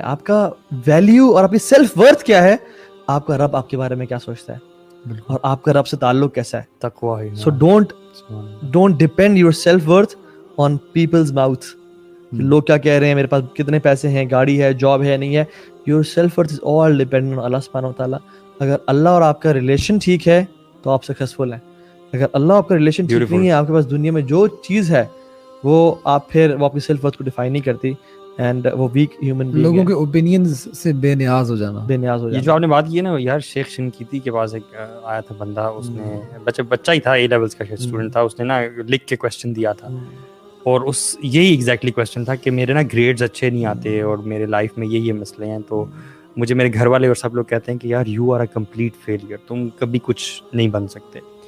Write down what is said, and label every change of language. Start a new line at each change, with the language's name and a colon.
Urdu: آپ کا ویلیو اور آپ کی سیلف ورتھ کیا ہے, آپ کا رب آپ کے بارے میں کیا سوچتا ہے, اور آپ کا رب سے تعلق کیسا ہے, تقویٰ ہے.
English: So don't depend your self worth on people's mouth.
Urdu: لوگ کیا کہہ رہے ہیں, میرے پاس کتنے پیسے ہیں, گاڑی ہے, جاب ہے, نہیں ہے.
English: Your self-worth is all dependent on Allah subhanahu wa ta'ala.
Urdu: اگر اللہ اور آپ کا ریلیشن ٹھیک ہے تو آپ سکسیسفل ہیں. اگر اللہ آپ کا ریلیشن ٹھیک نہیں ہے, آپ کے پاس دنیا میں جو چیز ہے وہ وہ اپنی سیلف ورتھ کو ڈیفائن نہیں کرتی,
English: and وہ weak human being,
Urdu: لوگوں کے اوپینینز سے بے نیاز ہو جانا. یہ جو آپ نے بات کی ہے نا یار, شیخ شنقیطی کے پاس ایک آیا تھا بندہ, اس نے بچہ ہی تھا, اے لیولز کا اسٹوڈنٹ تھا, اس نے نا لکھ کے کویسچن دیا تھا, اور یہی ایگزیکٹلی کویسچن تھا کہ میرے نا گریڈز اچھے نہیں آتے اور میرے لائف میں یہ مسئلے ہیں, تو مجھے میرے گھر والے اور سب لوگ کہتے ہیں کہ یار
English: you are a complete failure,
Urdu: تم کبھی کچھ نہیں بن سکتے.